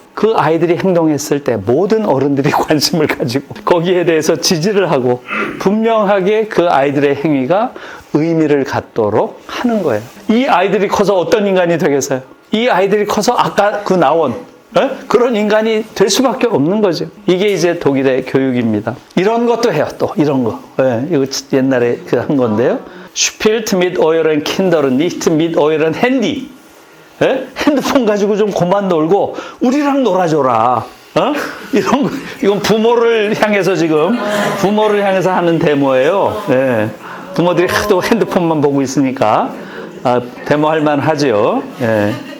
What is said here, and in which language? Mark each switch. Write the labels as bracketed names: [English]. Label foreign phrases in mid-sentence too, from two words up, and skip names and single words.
[Korean] 그 아이들이 행동했을 때 모든 어른들이 관심을 가지고 거기에 대해서 지지를 하고 분명하게 그 아이들의 행위가 의미를 갖도록 하는 거예요. 이 아이들이 커서 어떤 인간이 되겠어요? 이 아이들이 커서 아까 그 나온 그런 인간이 될 수밖에 없는 거죠. 이게 이제 독일의 교육입니다. 이런 것도 해요. 또 이런 거. 이거 옛날에 한 건데요. [German] Spielt mit euren Kindern nicht mit euren Handy. [Korean] 예? 핸드폰 가지고 좀 그만 놀고 우리랑 놀아줘라. 어? 이런 거, 이건 부모를 향해서 지금 부모를 향해서 하는 데모예요. 예. 부모들이 하도 핸드폰만 보고 있으니까 데모할 만하죠. 예.